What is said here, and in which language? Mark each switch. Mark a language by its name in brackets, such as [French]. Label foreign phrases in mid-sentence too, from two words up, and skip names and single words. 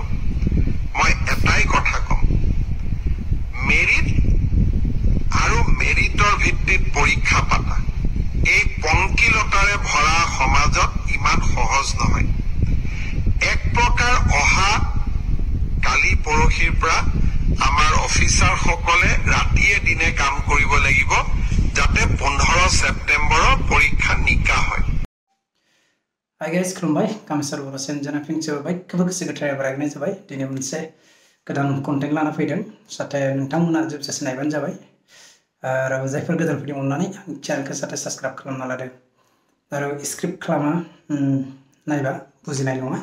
[Assamese] মই এটাই কথা কম, মেৰিট আৰু মেৰিটৰ ভিত্তিত পৰীক্ষা পাতা এই পংকিলতাৰে ভৰা সমাজত ইমান সহজ নহয়। এক প্ৰকাৰ অহা কালি পৰহিৰ পৰা আমাৰ অফিচাৰসকলে ৰাতিয়ে দিনে কাম কৰিব লাগিব যাতে 15 ছেপ্টেম্বৰৰ পৰীক্ষা নিকা হয়। [English] Hi guys, [Bodo] खुलुमबाय कामेश्वर बर' चेनेलजों फिन जोबाय गोबां गोसो गोथारै बरायनाय जाबाय। दिनै मोनसे गोदान कन्टेन्ट लाना फैदों, जाहाथे नोंथांमोना जोबजासे नायबानो जाबाय आरो जायफोर गोदानफोरनि अननानै आंनि चेनेलखौ जाहाथे साबस्क्राइब खालामना लादों आरो स्क्रिप्ट खालामा नायबा बुजिनाय नङा।